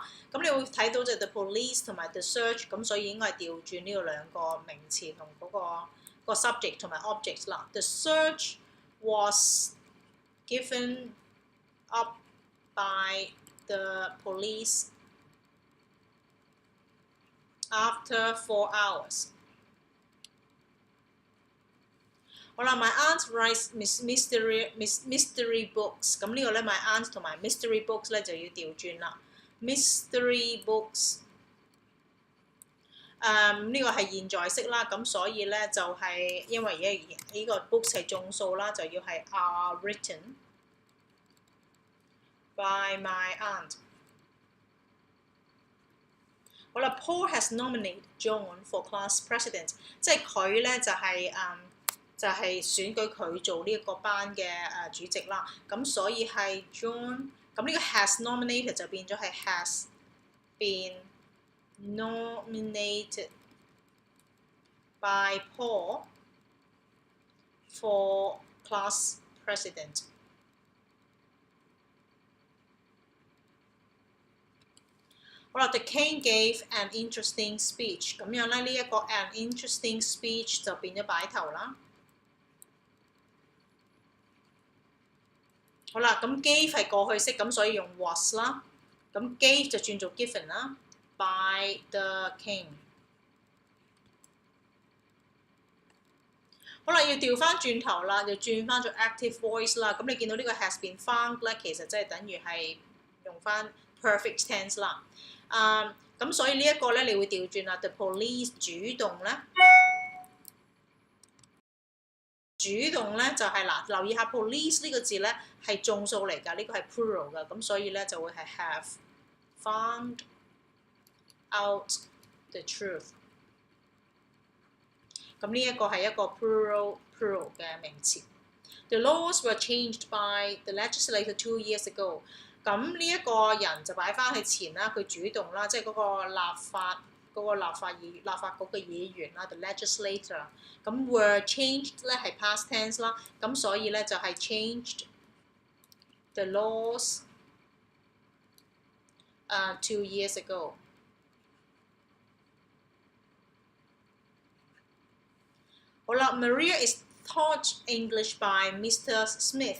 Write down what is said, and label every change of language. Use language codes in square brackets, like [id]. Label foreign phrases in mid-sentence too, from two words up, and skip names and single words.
[yue] 咁你會睇到就 [en] the police [yue] 同埋 [en] the search， [yue] 咁所以應該係調轉呢個兩個名詞同嗰個 subject 同埋 object 啦。 [en] The search was given up by the police after 4 hours. [yue] 好啦 [en] ，my aunt writes mystery books。 [yue] 咁呢個咧 ， [en] my aunt [yue] 同埋 [en] mystery books [yue] 咧就要調轉啦。 [en] mystery books， [yue] 呢個係現在式啦，咁所以咧就係因為而家呢個 books 係眾數啦，就要係 [en] are written by my aunt。 [yue] 好啦 [en] ，Paul has nominated John for class president， [yue] 即係佢咧就係選舉佢做呢一個班嘅主席啦。咁所以係 John， 咁呢個 [en] has nominated [yue] 就變咗係 [en] has been nominated by Paul for class president。 [yue] 好啦 [en] ，The king gave an interesting speech。 [yue] 咁樣咧，呢一個 [en] an interesting speech [yue] 就變咗擺頭啦。好啦，咁 gave 係過去式，咁所以用 was 啦。咁 gave 就轉做 given 啦 ， [en] by the king。 [yue] 好啦，要調翻轉頭啦，就轉翻做 [en] active voice [yue] 啦。咁你見到呢個 [en] has been found [yue] 咧，其實即係等於係用翻 [en] perfect tense [yue] 啦。咁所以呢一個咧，你會調轉啦。 [en] The police [yue] 主動咧。主動咧就係嗱，留意下 police 呢個字咧係眾數嚟㗎，呢個係 plural 㗎，咁所以咧就會係 [en] have found out the truth。 [yue] 咁呢一個係一個 plural 嘅名詞。 [en] The laws were changed by the legislator 2 years ago。 [yue] 咁呢一個人就擺翻去前啦，佢主動啦，即係嗰個立法局嘅議員啦 ， [en] the legislator。 [yue] 咁 [en] were changed [yue] 咧係 [en] past tense [yue] 啦，咁所以咧就係 [en] changed the laws 2 years ago。 [yue] 好啦 [en] ，Maria is taught English by Mr. Smith。